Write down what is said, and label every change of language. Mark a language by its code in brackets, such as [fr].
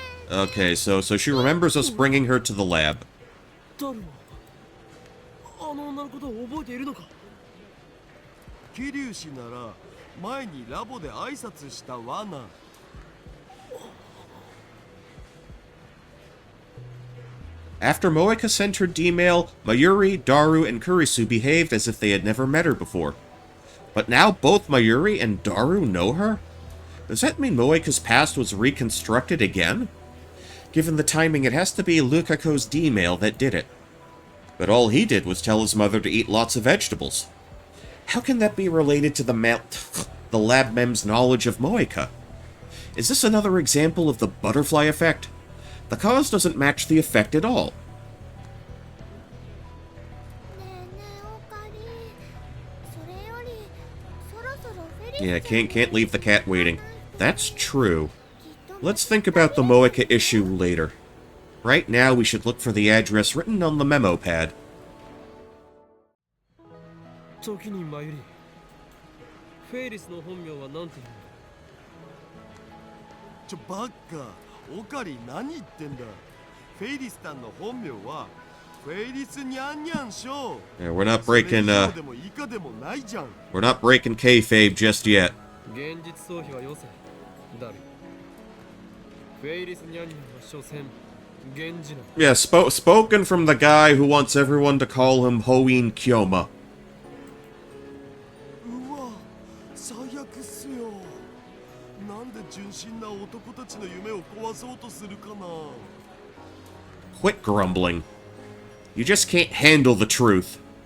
[en] Okay, so she remembers us bringing her to the lab. [ja] 誰もあの女のことを覚えているのか。桐生氏なら前にラボで挨拶したわな。 [en] After Moeka sent her D-mail, Mayuri, Daru, and Kurisu behaved as if they had never met her before. But now both Mayuri and Daru know her? Does that mean Moeka's past was reconstructed again? Given the timing, it has to be Lukako's D-mail that did it. But all he did was tell his mother to eat lots of vegetables. How can that be related to the lab mem's knowledge of Moeka? Is this another example of the butterfly effect? The cause doesn't match the effect at all. [ja] ねえねえオカリン、それよりそろそろフェリス [en] Yeah, can't leave the cat waiting. That's true. Let's think about the Moeka issue later. Right now, we should look for the address written on the memo pad. [ja] 時にマユリ、フェイリスの本名は何て言うの。バッカ、オカリン何言ってんだ。フェイリスタンの本名はフェイリスニャンニャンショー。 [en] Yeah, we're not breaking, [ja] それ以上でも以下でもないじゃん。 [en] we're not breaking kayfabe just yet. [ja] 現実逃避はよせ。ダル。フェイリスニャンニャンは所詮源氏な。 [en] Yeah, spoken from the guy who wants everyone to call him Hoin Kyoma. [ja] うわ最悪っすよ。なんで純真な男たちの夢を壊そうとするかな。 [en] Quit grumbling. You just can't handle the truth.